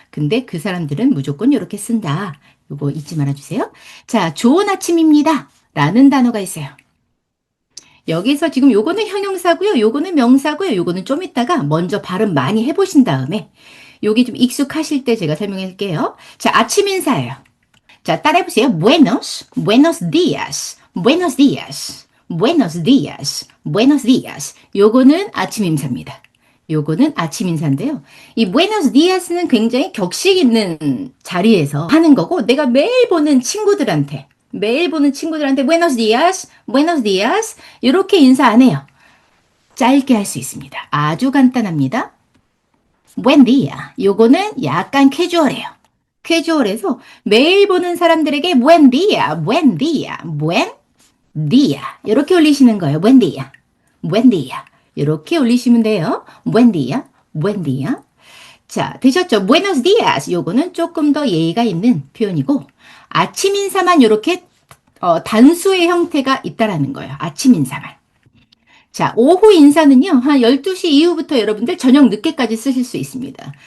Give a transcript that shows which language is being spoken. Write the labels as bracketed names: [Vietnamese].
[Korean] 근데 그 사람들은 무조건 이렇게 쓴다. 이거 잊지 말아주세요. 자, 좋은 아침입니다. 라는 단어가 있어요. 여기서 지금 요거는 형용사고요. 요거는 명사고요. 요거는 좀 이따가 먼저 발음 많이 해보신 다음에 요게 좀 익숙하실 때 제가 설명할게요. 자, 아침 인사예요. 자, 따라해보세요. [Spanish] Buenos, buenos días, buenos días, buenos días, buenos días. [Korean] 요거는 아침 인사입니다. 요거는 아침 인사인데요. 이 [Spanish] buenos días [Korean] 는 굉장히 격식 있는 자리에서 하는 거고 내가 매일 보는 친구들한테 [Spanish] buenos días, buenos días [Korean] 이렇게 인사 안 해요. 짧게 할 수 있습니다. 아주 간단합니다. [Spanish] buen día. [Korean] 요거는 약간 캐주얼해요. 캐주얼해서 매일 보는 사람들에게 [Spanish] buen día, buen día, buen día [Korean] 이렇게 올리시는 거예요. [Spanish] buen día, buen día [Korean] 이렇게 올리시면 돼요. [Spanish] buen día, buen día. [Korean] 자, 되셨죠? [Spanish] buenos días [Korean] 요거는 조금 더 예의가 있는 표현이고 아침 인사만 이렇게 단수의 형태가 있다라는 거예요. 아침 인사만. 자, 오후 인사는요, 한 12시 이후부터 여러분들 저녁 늦게까지 쓰실 수 있습니다.